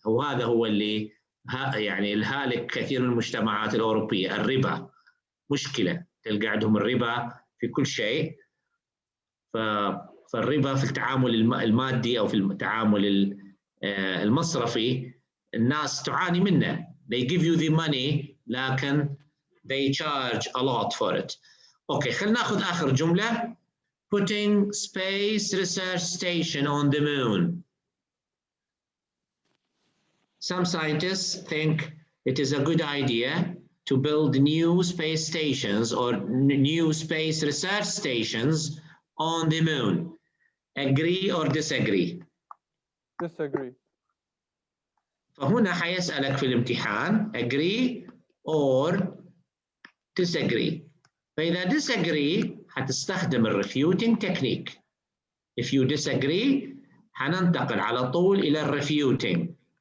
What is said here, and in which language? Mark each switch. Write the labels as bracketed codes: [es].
[ar] وهذا هو اللي يعني الهالك كثير من المجتمعات الأوروبية. الربا مشكلة، تلقى عندهم الربا في كل شيء. فالربا في التعامل المادي أو في التعامل المصرفي الناس تعاني منه. [en] They give you the money لكن they charge a lot for it. [ar] Okay, خلينا ناخذ آخر جملة. [en] Putting space research station on the moon. Some scientists think it is a good idea to build new space stations or new space research stations on the moon. Agree or disagree? Disagree. [ar] فهنا حيسألك في الامتحان [en] agree or disagree. [ar] فإذا disagree حتستخدم Refuting Technique. [en] If you disagree [ar] حننتقل على طول إلى Refuting.